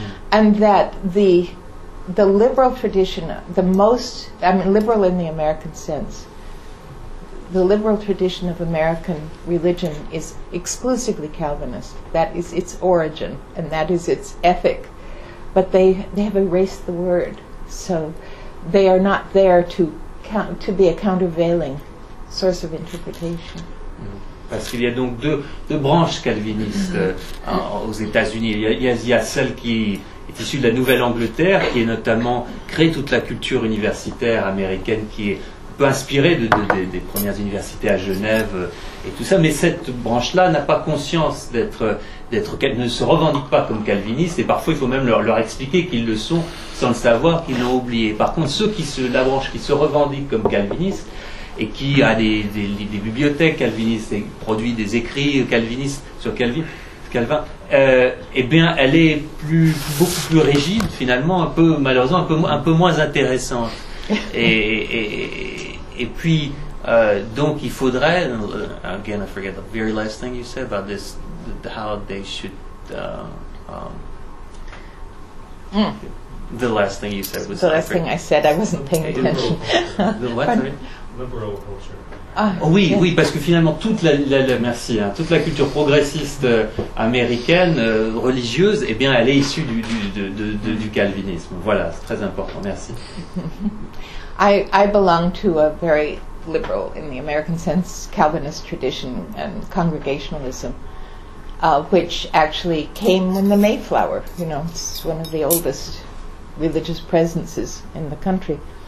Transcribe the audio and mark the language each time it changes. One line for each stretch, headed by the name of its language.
English: And that the liberal tradition, the most, I mean, liberal in the American sense, the liberal tradition of American religion is exclusively Calvinist. That is its origin, and that is its ethic. But they have erased the word, so they are not there to be a countervailing source of interpretation.
French: Parce qu'il y a donc deux branches calvinistes aux États-Unis. Il y a celle qui est issue de la Nouvelle-Angleterre, qui est notamment créée toute la culture universitaire américaine, qui est un peu inspirée des premières universités à Genève et tout ça. Mais cette branche-là n'a pas conscience d'être qu'elle ne se revendique pas comme calviniste. Et parfois, il faut même leur expliquer qu'ils le sont sans le savoir, qu'ils l'ont oublié. Par contre, la branche qui se revendique comme calviniste et qui a des bibliothèques calvinistes et produit des écrits calvinistes sur Calvin, eh bien, elle est beaucoup plus rigide, finalement, un peu, malheureusement, un peu moins intéressante. Et puis, donc, il faudrait...
English: Again, I forget the very last thing you said about this, how they should... The last thing you said was... The last thing I said, I wasn't paying attention. The what? Liberal culture.
French: Oui, oui, parce que finalement, toute la culture progressiste américaine, religieuse, eh bien, elle est issue du calvinisme. Voilà, c'est très important. Merci.
English: I belong to a very liberal, in the American sense, Calvinist tradition and Congregationalism, which actually came in the Mayflower. You know, it's one of the oldest religious presences in the country.